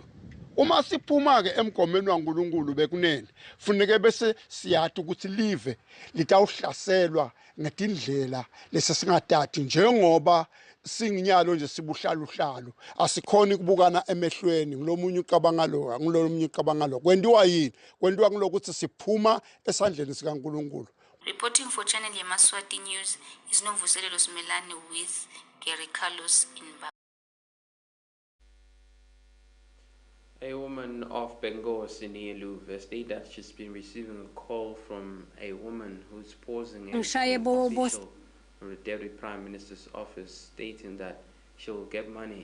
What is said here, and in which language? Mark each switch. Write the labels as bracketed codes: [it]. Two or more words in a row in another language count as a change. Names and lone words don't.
[ss] Uma siphuma ke emgomeni waNkulunkulu bekunene funeke bese siyathi ukuthi live litawuhlaselwa ngetindlela lesesingatati njengoba singinyalo nje sibuhlaluhlalo asikhoni kubukana emehlweni ngilomunye ucabanga lo ngilomunye ucabanga lo kwendiwa yini kwendiwa kulokuthi siphuma esandleni sikaNkulunkulu. [en] Reporting for Channel Yemaswati News is Novuselelo Simelane with Gary Carlos in Baba. A woman of Bengozi near Luve stated that she's been receiving a call from a woman who's posing as an official from the Deputy Prime Minister's office, stating that she'll get money.